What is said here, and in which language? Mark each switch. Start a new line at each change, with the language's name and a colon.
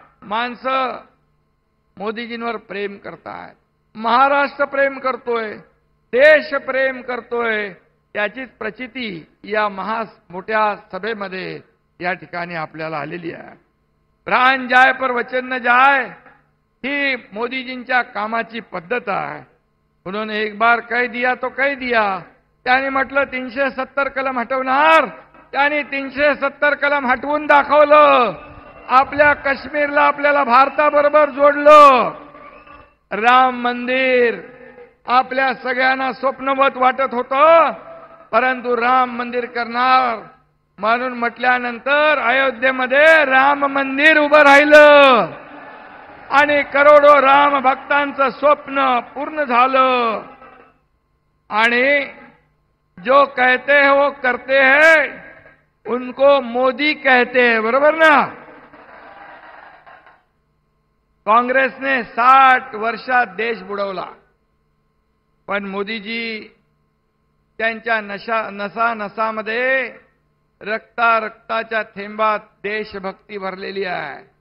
Marathi: माणसं मोदीजींवर प्रेम करतायत, महाराष्ट्र प्रेम करतोय, देश प्रेम करतोय. त्याचीच प्रचिती या मोठ्या सभेमध्ये या ठिकाणी आपल्याला आलेली आहे.
Hindi: प्राण जाय पर वचन न जाय
Marathi: ही मोदीजींच्या कामाची पद्धत आहे.
Hindi: उन्होंने एक बार कह दिया तो कह दिया.
Marathi: त्यांनी म्हटलं 370 कलम हटवणार, त्यांनी 370 कलम हटवून दाखवलं. आपल्या काश्मीरला आपल्याला भारताबरोबर जोडलं. राम मंदिर आपल्या सगळ्यांना स्वप्नवत वाटत होतं, परंतु राम मंदिर करणार म्हणून म्हटल्यानंतर अयोध्येमध्ये राम मंदिर उभं राहिलं आणि करोडो राम भक्तांचं स्वप्न पूर्ण झालं. आणि
Hindi: जो कहते हैं वो करते हैं, उनको मोदी कहते हैं.
Marathi: बरोबर ना? काँग्रेसने 60 वर्षात देश बुडवला, पण मोदीजी त्यांच्या नसामध्ये रक्ताच्या थेंबात देशभक्ती भरलेली आहे.